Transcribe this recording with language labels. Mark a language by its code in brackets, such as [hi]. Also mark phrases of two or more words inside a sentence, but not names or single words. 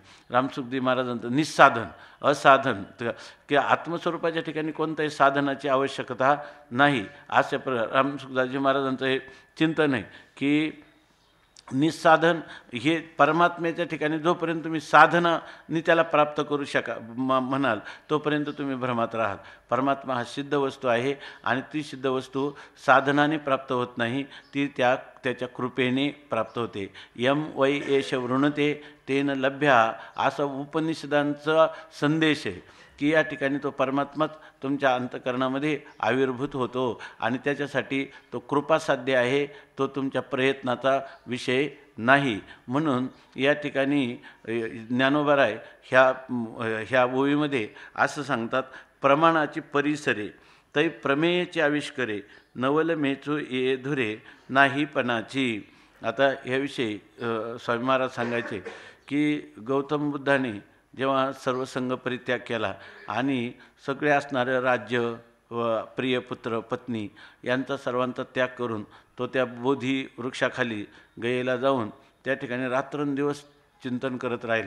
[mr] रामसुखदेव महाराजांचं निस्साधन असाधन की आत्मस्वरूपाच्या ठिकाणी कोणत्याही साधनाची आवश्यकता नाही, अशा रामसुखदासजी महाराजांचं हे चिंतन आहे की निस्साधन हे परमात्म्याच्या ठिकाणी जोपर्यंत तुम्ही साधनाने त्याला प्राप्त करू म्हणाल तोपर्यंत तुम्ही भ्रमात राहाल. परमात्मा हा सिद्ध वस्तू आहे आणि ती सिद्ध वस्तू साधनाने प्राप्त होत नाही, ती त्याच्या कृपेने प्राप्त होते. [sa] यम वै एष वृणते तेन लभ्या, [mr] असा उपनिषदांचा संदेश आहे की या ठिकाणी तो परमात्माच तुमच्या अंतःकरणामध्ये आविर्भूत होतो आणि त्याच्यासाठी तो कृपासाध्य आहे, तो तुमच्या प्रयत्नाचा विषय नाही. म्हणून या ठिकाणी ज्ञानोबराय ह्या ओवीमध्ये असं सांगतात, प्रमाणाची परिसरे तै प्रमेयचे आविष्करे नवल मेचू ये धुरे नाही पणाची. आता ह्याविषयी स्वामी महाराज सांगायचे की गौतम बुद्धाने जेव्हा सर्वसंग परित्याग केला आणि सगळे असणारं राज्य व प्रिय पुत्र पत्नी यांचा सर्वांचा त्याग करून तो त्या बोधी वृक्षाखाली गयेला जाऊन त्या ठिकाणी रात्रंदिवस चिंतन करत राहिला.